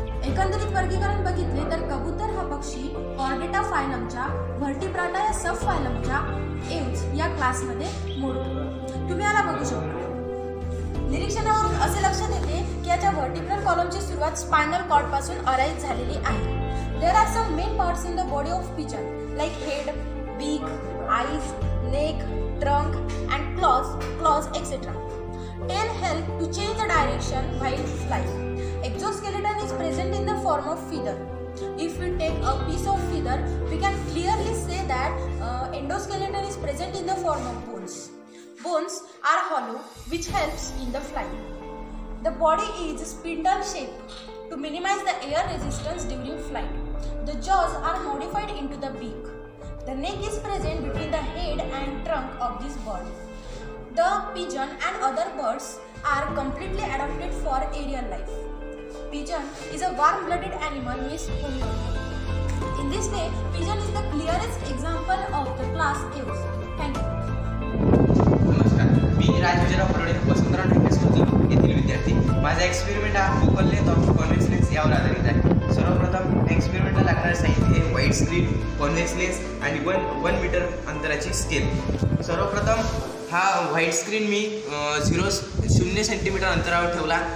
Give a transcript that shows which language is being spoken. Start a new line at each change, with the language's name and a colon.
Marathi: एकंदरीत वर्गीकरण बघितले तर कबूतर हा पक्षी कॉर्डेटा फायलमच्या व्हर्टिब्राटा या सब फायलमच्या एव्ज या क्लासमध्ये मोडतो. तुम्ही याला बघू शकता. निरीक्षणावरून असे लक्षात येते की याच्या व्हर्टिब्रल कॉलमची सुरुवात स्पायनल कॉर्डपासून अराईज झालेली आहे.
English: There are some main parts in the body of pigeon like head, beak, eyes, neck, trunk and claws etc. Tail help to change the direction while flying. Exoskeleton is present in the form of feather. If we take a piece of feather, we can clearly say that endoskeleton is present in the form of bones. Bones are hollow, which helps in the flying. The body is spindle shaped to minimize the air resistance during flight. The jaws are modified into the beak. The neck is present between the head and trunk of this bird. The pigeon and other birds are completely adapted for aerial life. Pigeon is a warm-blooded animal with homeopathy. In this way, pigeon is the clearest example of the class Aves. Thank you.
Marathi: नमस्कार, मी राजविजयराव Parde, Vasantrao Naik high school येथील विद्यार्थी. माझा experiment हा focal length of convex lens यावर आधारित आहे. सर्वप्रथम एक्सपेरिमेंटला लागणारे साहित्य हे व्हाईट स्क्रीन, कॉन्व्हेक्स लेन्स आणि 1 मीटर अंतराची स्केल. सर्वप्रथम हा व्हाईट स्क्रीन मी 0 सेंटीमीटर अंतरावर ठेवला.